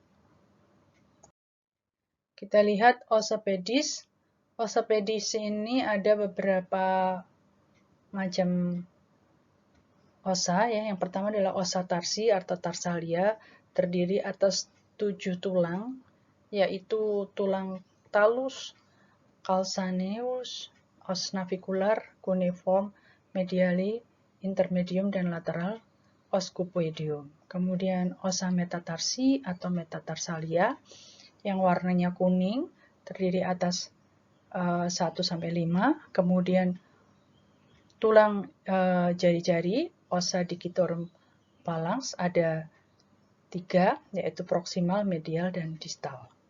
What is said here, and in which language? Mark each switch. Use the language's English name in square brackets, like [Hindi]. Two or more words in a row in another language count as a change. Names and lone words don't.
[Indonesian] Kita lihat osa-pedis. Osa-pedis ini ada beberapa macam osa, ya. Yang pertama adalah [Latin] osa tarsi [Indonesian] atau tarsalia, terdiri atas 7 tulang, yaitu tulang talus, calcaneus, [Latin] os navicular, [Indonesian] cuneiform, mediali, intermedium, dan lateral, [Latin] os cuboideum. [Indonesian] Kemudian [Latin] osa metatarsi [Indonesian] atau metatarsalia, yang warnanya kuning, terdiri atas 1-5, kemudian tulang jari-jari, [Latin] osa digitorum phalanx, [Indonesian] ada 3, yaitu proksimal, medial, dan distal.